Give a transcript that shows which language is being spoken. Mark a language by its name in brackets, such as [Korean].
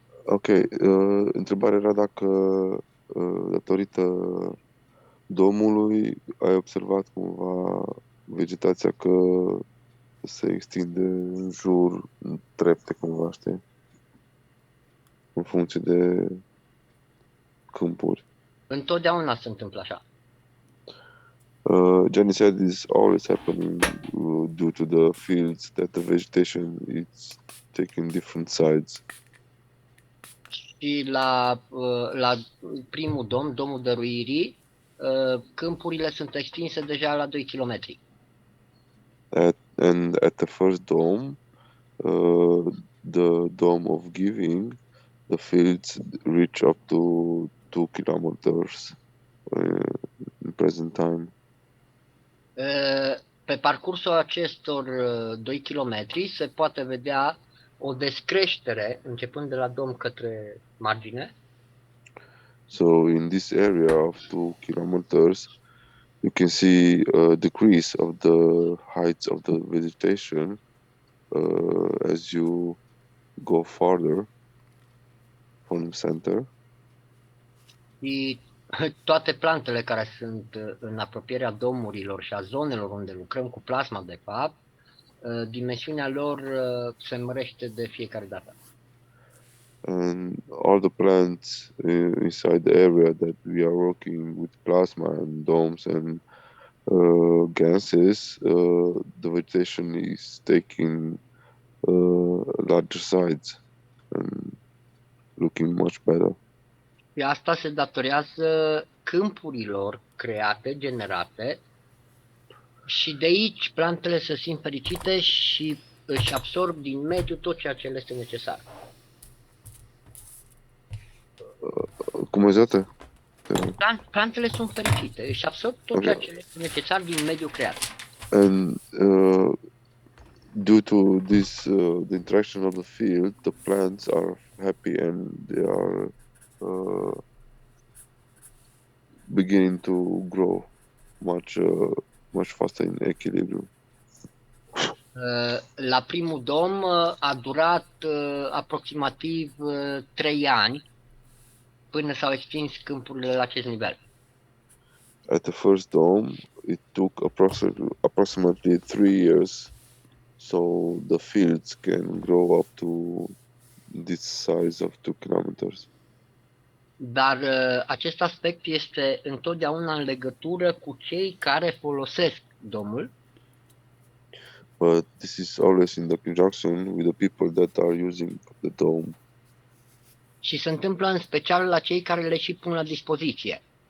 [Romanian] Ok, întrebarea era dacă datorită domului ai observat cumva vegetația că se extinde în jur, în trepte cumva, știi? În funcție de câmpuri. Întotdeauna se întâmplă așa. [English] Gianni said this always happening due to the fields that the vegetation is taking different sides. [Romanian] Și la primul dom, domul dăruirii, câmpurile sunt extinse deja la 2 km. [English] And at the first dome, the dome of giving, the fields reach up to 2 kilometers in present time. [Romanian] Pe parcursul acestor 2 km se poate vedea o descreștere începând de la dom către margine. [English] So in this area of 2 kilometers, you can see a decrease of the heights of the vegetation as you go farther from the center. [Romanian] Și toate plantele care sunt în apropierea domurilor și a zonelor unde lucrăm cu plasma, de fapt, dimensiunea lor se mărește de fiecare dată. [English] And all the plants inside the area that we are working with plasma and domes and gases, the vegetation is taking larger sides and looking much better. [Romanian] Și asta se datorează câmpurilor create, generate, și de aici plantele se simt fericite și își absorb din mediu tot ceea ce le este necesar. Cum exact? Plantele sunt fericite, își absorb tot ceea ce le este necesar din mediul creat. [English] And due to this, the interaction of the field, the plants are happy and they are beginning to grow much faster in equilibrium. [Romanian] La primul dom a durat aproximativ 3 ani până s-au extins câmpurile la acest nivel. [English] At the first dome, it took approximately 3 years, so the fields can grow up to this size of 2 kilometers. [Romanian] Dar acest aspect este întotdeauna în legătură cu cei care folosesc domul. [English] But this is always in the conjunction with the people that are using the dome. [Romanian] Și se întâmplă în special la cei care le și pun la dispoziție.